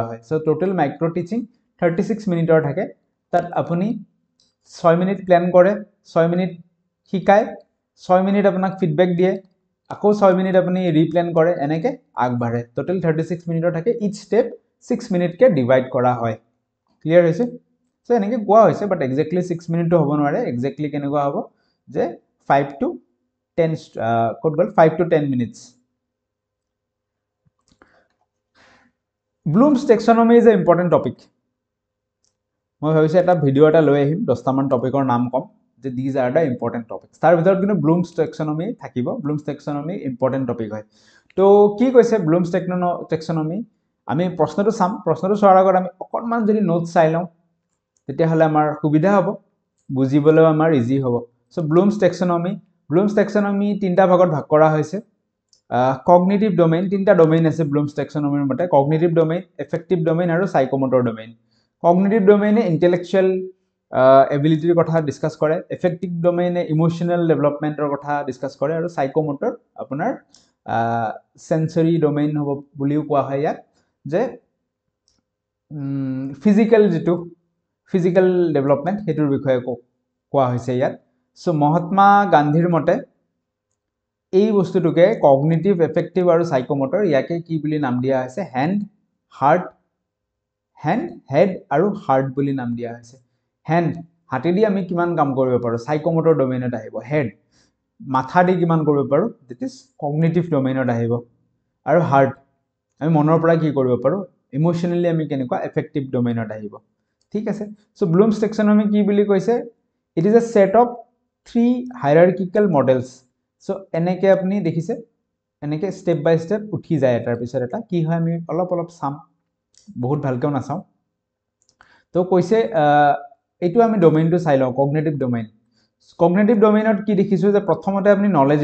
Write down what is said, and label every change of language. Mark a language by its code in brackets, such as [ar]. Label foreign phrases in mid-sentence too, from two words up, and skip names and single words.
[as] হয় সো [en] total micro teaching [as] 36 মিনিটৰ থাকে তাত আপুনি 6 মিনিট প্ল্যান কৰে 6 মিনিট শিকায় 6 মিনিট আপোনাক ফিডব্যাক দিয়ে আকৌ 6 মিনিট আপুনি ৰিপ্ল্যান কৰে এনেকে আগবাঢ়ে টোটাল 36 মিনিটৰ থাকে [en] each step [as] 6 মিনিটকে ডিভাইড কৰা হয় ক্লিয়াৰ হৈছে সো এনেকে কোৱা হৈছে [en] but exactly [as] 6 মিনিট হ'ব নোৱাৰে এক্স্যাক্টলি কেনেকুৱা হ'ব যে 5 to 10 কোড গল [en] 5 to 10 minutes Bloom's taxonomy is an important topic [as] মই ভাবিছো এটা ভিডিও এটা লৈ আহিম 10টা মান টপিকৰ নাম কম যে [en] these are the important topics [as] তাৰ ভিতৰত কিন্তু Bloom's taxonomy থাকিব Bloom's taxonomy [en] important topic [as] হয় তো কি কৈছে Bloom's taxonomy আমি প্ৰশ্নটো চাম প্ৰশ্নটো চোৱাৰ আগত আমি অকনমান যদি নোট চাই লওঁ তেতিয়া হলে আমাৰ সুবিধা হ'ব বুজিবলৈ আমাৰ ইজি হ'ব সো Bloom's taxonomy তিনটা ভাগত ভাগ কৰা হৈছে [en] cognitive domain [as] তিনটা ডোমেইন আছে Bloom's taxonomy মতে [en] cognitive domain affective domain [as] আৰু [en] psychomotor domain cognitive domain intellectual ability [as] কথা ডিসকাস কৰে [en] affective domain emotional development [as] কথা ডিসকাস কৰে আৰু psychomotor আপোনাৰ [en] sensory domain [as] হ'ব বুলিও কোৱা হয় ইয়াক যে [en] physical development [as] হেতুৰ বিষয়ে কোৱা হৈছে ইয়াত সো মহাত্মা গান্ধীৰ মতে এই বস্তুটোকে [en] cognitive affective [as] আৰু সাইকোমোটৰ ইয়াকে কি বুলি নাম দিয়া হৈছে হেড আৰু হাৰ্ট বুলি নাম দিয়া হৈছে হেড হাতেদি আমি কিমান কাম কৰিব পাৰো [en] psychomotor domain [as] আহিব হেড মাথা দি কিমান কৰিব পাৰো [en] that is cognitive domain [as] আহিব আৰু হাৰ্ট আমি মনৰ পৰা কি কৰিব পাৰো ইমোশনালি আমি কেনেকুৱা [en] affective domain [as] আহিব ঠিক আছে সো Bloom's taxonomy কি বুলি কৈছে [en] it is a set of 3 hierarchical models [as] সো এনেকে আপুনি দেখিছে এনেকে [en] step by step [as] উঠি যায় এটাৰ পিছত এটা কি হয় আমি অলপ চাম বহুত ভালকৈ নাচাও তো কৈছে এইটো আমি ডোমেইনটো চাই লওঁ [en] cognitive domain [as] কি দেখিছো যে প্ৰথমতে আপুনি নলেজ